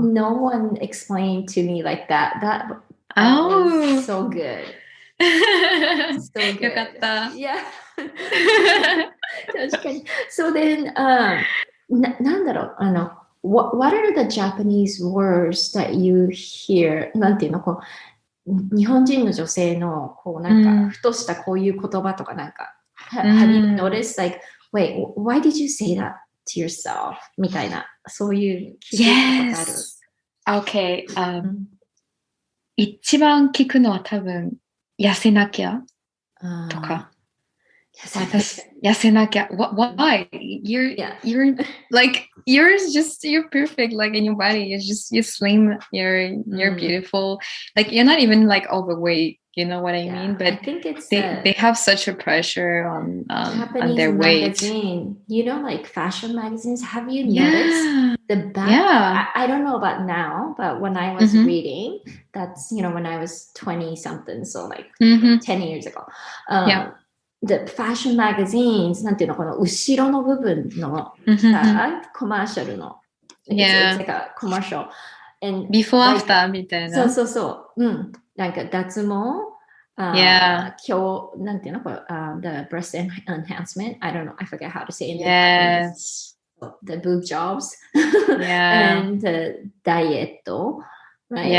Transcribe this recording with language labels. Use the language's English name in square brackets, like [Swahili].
[English] no one explained to me like that. That was Oh, so good. So [Japanese] よ [English] good. [Japanese] かった。 [English] Yeah. [Japanese] 確かに。 [English] So then, [Japanese] なんだろう、 [English] what are the Japanese words that you hear? [Japanese] なんていうの、こう、日本人の女性の、こう、なんか、ふとしたこういう言葉とか、なんか、 [English] have you noticed, like, wait, why did you say that to yourself? [Japanese] みたいな、そういう気づいたことある。 [English] Okay. [Japanese] 一番聞くのは多分、痩せなきゃとか。私、痩せなきゃ。 [English] Why? You're like, you're perfect, like in your body. You're slim, you're beautiful. Like, you're not even like overweight, you know what I mean? But I think it's they have such a pressure on their weight. Magazine. You know, like fashion magazines. Have you noticed the back? Yeah. I don't know about now, but when I was reading, that's, you know, when I was 20 something, so like 10 years ago. The fashion magazines [Japanese] なんていうのこの後ろの部分のコマーシャルの [English] it's like a commercial and [Japanese] before after みたいなそうなんか脱毛今日なんていうのこれ [English] the breast enhancement I don't know I forget how to say it in Japanese the boob jobs and the diet right